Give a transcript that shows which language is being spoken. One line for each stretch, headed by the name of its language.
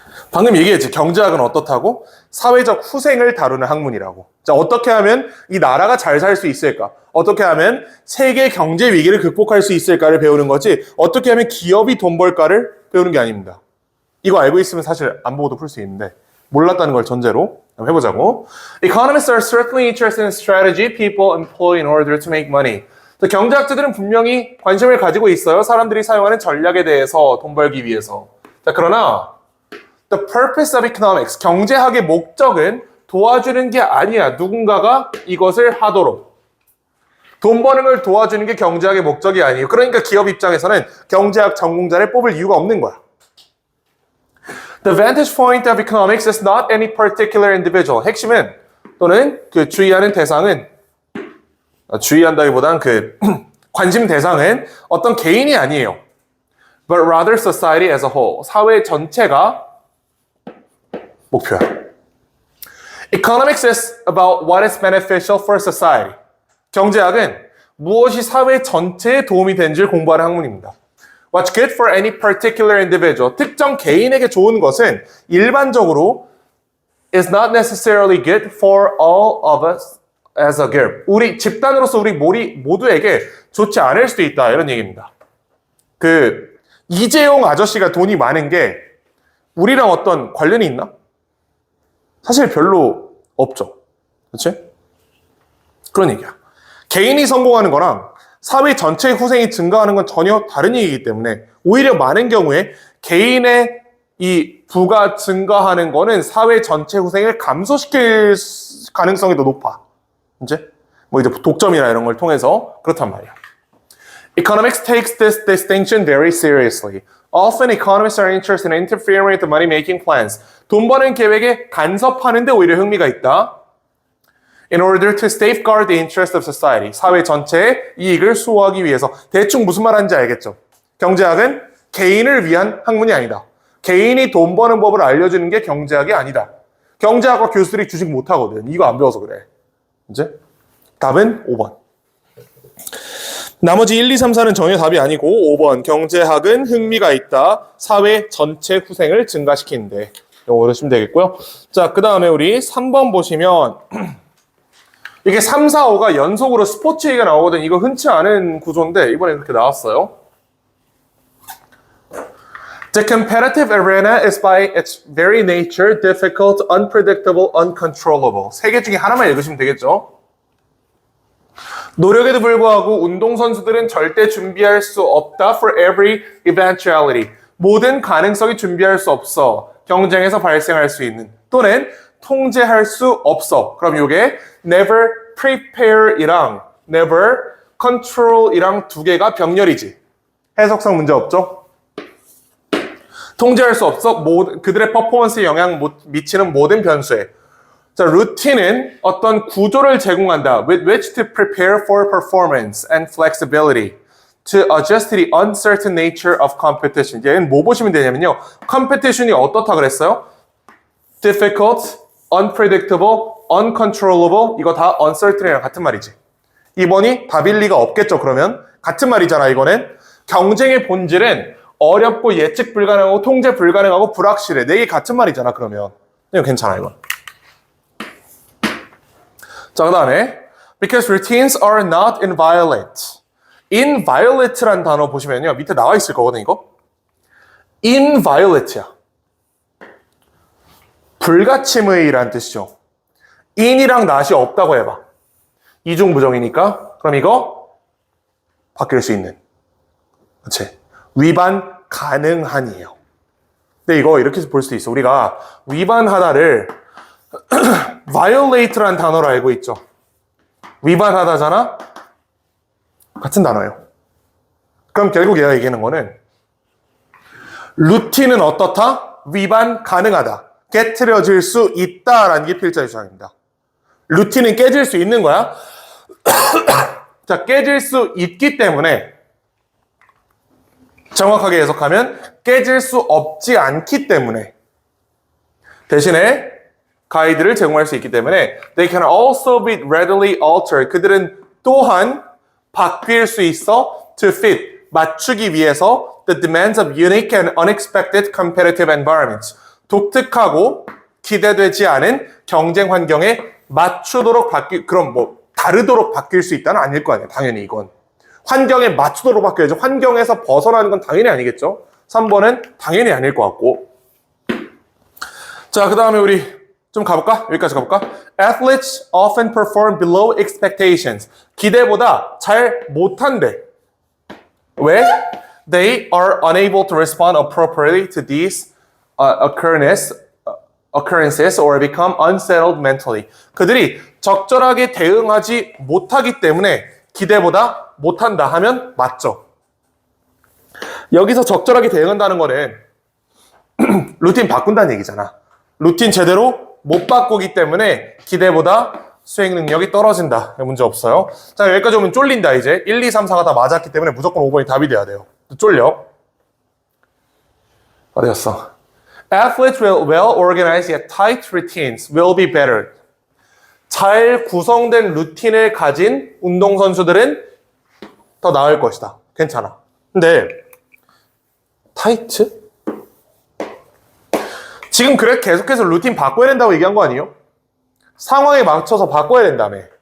Korean: 방금 얘기했지. 경제학은 어떻다고? 사회적 후생을 다루는 학문이라고. 자, 어떻게 하면 이 나라가 잘 살 수 있을까? 어떻게 하면 세계 경제 위기를 극복할 수 있을까를 배우는 거지, 어떻게 하면 기업이 돈 벌까를 배우는 게 아닙니다. 이거 알고 있으면 사실 안 보고도 풀 수 있는데 몰랐다는 걸 전제로 한번 해보자고.
English: Economists are certainly interested in strategy people employ in order to make money.
Korean: 경제학자들은 분명히 관심을 가지고 있어요. 사람들이 사용하는 전략에 대해서 돈 벌기 위해서. 자, 그러나
English: The purpose of economics,
Korean: 경제학의 목적은 도와주는 게 아니야. 누군가가 이것을 하도록. 돈 버는 걸 도와주는 게 경제학의 목적이 아니에요. 그러니까 기업 입장에서는 경제학 전공자를 뽑을 이유가 없는 거야.
English: The vantage point of economics is not any particular individual.
Korean: 핵심은 또는 그 주의하는 대상은, 주의한다기보단 그 관심 대상은 어떤 개인이 아니에요.
English: But rather society as a whole.
Korean: 사회 전체가 목표야.
English: Economics is about what is beneficial for society.
Korean: 경제학은 무엇이 사회 전체에 도움이 되는지를 공부하는 학문입니다.
English: What's good for any particular individual.
Korean: 특정 개인에게 좋은 것은 일반적으로
English: is not necessarily good for all of us as a group.
Korean: 우리 집단으로서 우리 모두에게 좋지 않을 수도 있다. 이런 얘기입니다. 그 이재용 아저씨가 돈이 많은 게 우리랑 어떤 관련이 있나? 사실 별로 없죠. 그렇지? 그런 얘기야. 개인이 성공하는 거랑 사회 전체의 후생이 증가하는 건 전혀 다른 얘기이기 때문에 오히려 많은 경우에 개인의 이 부가 증가하는 거는 사회 전체 후생을 감소시킬 가능성이 더 높아. 이제 뭐 이제 독점이나 이런 걸 통해서 그렇단 말이야.
English: Economics takes this distinction very seriously. Often economists are interested in interfering with the money-making plans.
Korean: 돈 버는 계획에 간섭하는데 오히려 흥미가 있다.
English: In order to safeguard the interest of society.
Korean: 사회 전체의 이익을 수호하기 위해서. 대충 무슨 말 하는지 알겠죠? 경제학은 개인을 위한 학문이 아니다. 개인이 돈 버는 법을 알려주는 게 경제학이 아니다. 경제학과 교수들이 주식 못하거든. 이거 안 배워서 그래. 이제 답은 5번. 나머지 1, 2, 3, 4는 전혀 답이 아니고 5번 경제학은 흥미가 있다. 사회 전체 후생을 증가시키는데 이거 어르시면 되겠고요. 자, 그 다음에 우리 3번 보시면 이게 3, 4, 5가 연속으로 스포츠 얘기가 나오거든. 이거 흔치 않은 구조인데 이번에 그렇게 나왔어요.
English: The competitive arena is by its very nature difficult, unpredictable, uncontrollable.
Korean: 세 개 중에 하나만 읽으시면 되겠죠. 노력에도 불구하고 운동선수들은 절대 준비할 수 없다
English: for every eventuality.
Korean: 모든 가능성이 준비할 수 없어. 경쟁에서 발생할 수 있는. 또는 통제할 수 없어. 그럼 이게
English: never prepare
Korean: 이랑
English: never control
Korean: 이랑 두 개가 병렬이지. 해석상 문제 없죠? 통제할 수 없어. 그들의 퍼포먼스에 영향 미치는 모든 변수에. 자, 루틴은 어떤 구조를 제공한다.
English: With which to prepare for performance and flexibility. To adjust to the uncertain nature of competition.
Korean: 얘는 뭐 보시면 되냐면요. competition이 어떻다 그랬어요?
English: Difficult, unpredictable, uncontrollable.
Korean: 이거 다 uncertain이랑 같은 말이지. 2번이 답일 리가 없겠죠, 그러면. 같은 말이잖아, 이거는. 경쟁의 본질은 어렵고 예측 불가능하고 통제 불가능하고 불확실해. 네 개 같은 말이잖아, 그러면. 이거 괜찮아, 이건. 자, 그 다음에
English: because routines are not inviolate.
Korean: inviolate란 단어 보시면요. 밑에 나와 있을 거거든, 이거. inviolate야. 불가침의란 뜻이죠. in이랑 not이 없다고 해봐. 이중부정이니까. 그럼 이거 바뀔 수 있는. 그치? 위반 가능한이에요. 근데 이거 이렇게 볼 수도 있어. 우리가 위반하다를 violate란 단어로 알고 있죠. 위반하다잖아? 같은 단어예요. 그럼 결국 얘가 얘기하는 거는 루틴은 어떻다? 위반 가능하다. 깨트려질 수 있다라는 게 필자의 주장입니다. 루틴은 깨질 수 있는 거야. 자, 깨질 수 있기 때문에 정확하게 해석하면 깨질 수 없지 않기 때문에 대신에 가이드를 제공할 수 있기 때문에
English: they can also be readily altered.
Korean: 그들은 또한 바뀔 수 있어
English: to fit,
Korean: 맞추기 위해서
English: the demands of unique and unexpected competitive environments.
Korean: 독특하고 기대되지 않은 경쟁 환경에 맞추도록 그럼 뭐 다르도록 바뀔 수 있다는 아닐 거 아니에요. 당연히 이건. 환경에 맞추도록 바뀌어야죠. 환경에서 벗어나는 건 당연히 아니겠죠. 3번은 당연히 아닐 것 같고. 자, 그 다음에 우리 좀 가볼까? 여기까지 가볼까?
English: Athletes often perform below expectations.
Korean: 기대보다 잘 못한대. 왜?
English: They are unable to respond appropriately to these occurrences or become unsettled mentally.
Korean: 그들이 적절하게 대응하지 못하기 때문에 기대보다 못한다 하면 맞죠. 여기서 적절하게 대응한다는 거는 루틴 바꾼다는 얘기잖아. 루틴 제대로 못 바꾸기 때문에 기대보다 수행 능력이 떨어진다. 문제 없어요. 자, 여기까지 오면 쫄린다 이제. 1, 2, 3, 4가 다 맞았기 때문에 무조건 5번이 답이 돼야 돼요. 쫄려. 어디였어?
English: Athletes will well organized yet tight routines will be better.
Korean: 잘 구성된 루틴을 가진 운동선수들은 더 나을 것이다. 괜찮아. 근데 타이트? 지금 그래 계속해서 루틴 바꿔야 된다고 얘기한 거 아니에요? 상황에 맞춰서 바꿔야 된다며.